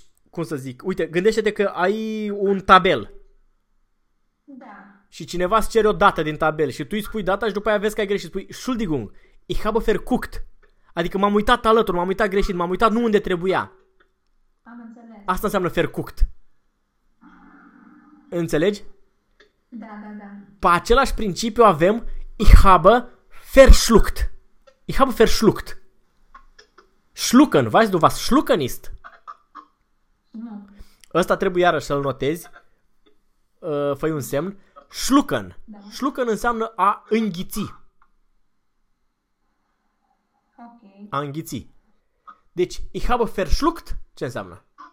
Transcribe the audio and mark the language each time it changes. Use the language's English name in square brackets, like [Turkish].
[Romanian] cum să zic, uite, gândește-te că ai un tabel. Da. Și cineva îți cere o dată din tabel și tu îi spui data și după aia vezi că ai greșit. Spui, [German] Schuldigung, ich habe verguckt. [Romanian] Adică m-am uitat alături, m-am uitat greșit, m-am uitat nu unde trebuia. Am înțeles. Asta înseamnă verguckt. Înțelegi? Da, da, da. Pe același principiu avem [German] ich habe verschluckt. Ich habe verschluckt. Schlucken, weißt du was schlucken ist? [Romanian] Nu. Ăsta trebuie iarăși să-l notezi. Fă-i un semn. Schlucken. Da. Schlucken înseamnă a înghiți. Okay. A înghiți. Deci, [German] ich habe verschluckt, [Romanian] ce înseamnă?